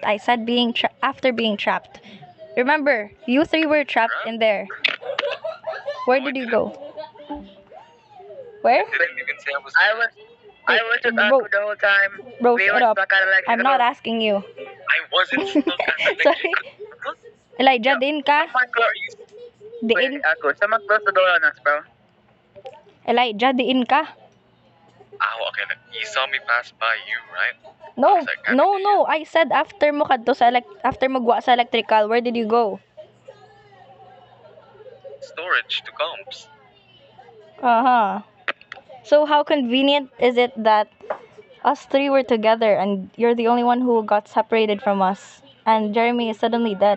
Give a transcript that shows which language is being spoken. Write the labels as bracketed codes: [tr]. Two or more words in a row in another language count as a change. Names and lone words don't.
[en] I said after being trapped. Remember, you 3 were trapped in there. Where did you go? Where? Didn't even say I was. I was with Bro. Aku the whole time. Bro, We shut were up. stuck at electrical. I'm not asking you. I wasn't stuck at Sorry. electrical. [hil] Elijah, din ka? [en] Wait, Diin. Aku, someone close the door on us, bro. Elijah, [hil] diin ka? [en] Oh, okay. You saw me pass by you, right? No, Like, no. I said after [hil] mo kadto sa [en] after [hil] magwa sa [en] electrical, where did you go? Storage to comps. Uh-huh. So how convenient is it that us 3 were together and you're the only one who got separated from us and Jeremy is suddenly dead?